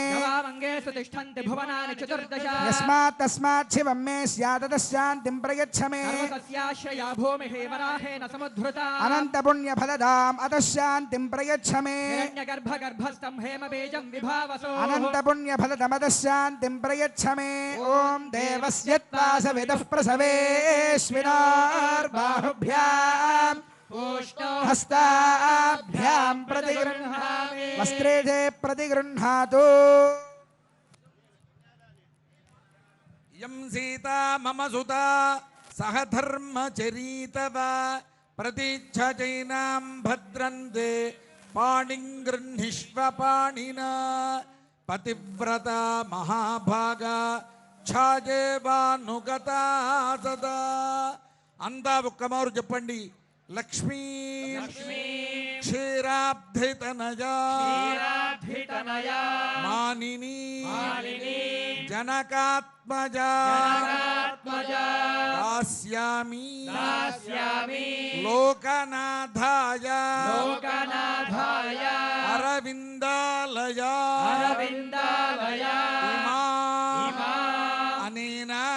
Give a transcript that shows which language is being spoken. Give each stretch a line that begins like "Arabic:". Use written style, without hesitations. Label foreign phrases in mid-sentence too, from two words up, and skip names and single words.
Sanskrit: నవామంగేషు తిష్టంతి భువనాని చతుర్దశ యస్మాత్ తస్మాత్ శివం మే స్యాదశాంతిం ప్రయచ్చ మే సర్వసస్యాశ్రయా భూమిః వరాహేన సముద్ధృతా అనంత పుణ్య ఫలదాం అతశాంతిం ప్రయచ్చ మే హిరణ్యగర్భ గర్భస్థం హేమబీజం విభావసో అనంత పుణ్య ఫలదమద शान्तिं प्रयच्छ मे ॐ देवस्य त्वा सविदः प्रसवेश्विनार्बाहुभ्याम् हस्ताभ्यां प्रतिगृह्णामि वस्त्रे च प्रतिगृह्णातु यं सीता मम सुता सह धर्मचरीतव प्रतीच्छचैनां भद्रन्ते पाणिं गृह्णीष्व पाणिना पतिव्रता महाभागा ఛాజేవానుగతా సదా
Telugu: అంతా ఒక్కమారు చెప్పండి.
Sanskrit: లక్ష్మీ క్షీరాబ్ధితనయా మానిని జనకాత్మజా దాస్యామి లోకనాథాయ అరవిందాలయా అనేన